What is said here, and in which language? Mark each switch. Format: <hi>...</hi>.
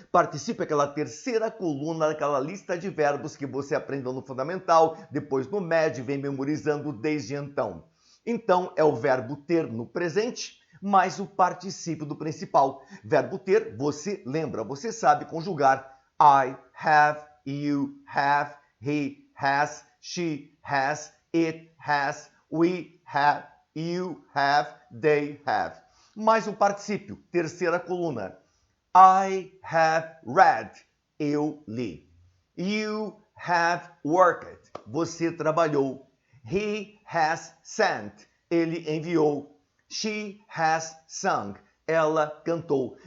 <pt>Particípio é aquela terceira coluna daquela lista de verbos que você aprendeu no fundamental, depois no médio e vem memorizando desde então. Então, é o verbo ter no presente, mais o particípio do principal. Verbo ter, você lembra, você sabe conjugar.</pt> <en>I have, you have, he has, she has, it has, we have, you have, they have.</en> <pt>Mais um particípio, terceira coluna.</pt> <en>I have read,</en> <pt>eu li.</pt> <en>You have worked,</en> <pt>você trabalhou.</pt> <en>He has sent,</en> <pt>ele enviou.</pt> <en>She has sung,</en> <pt>ela cantou.</pt>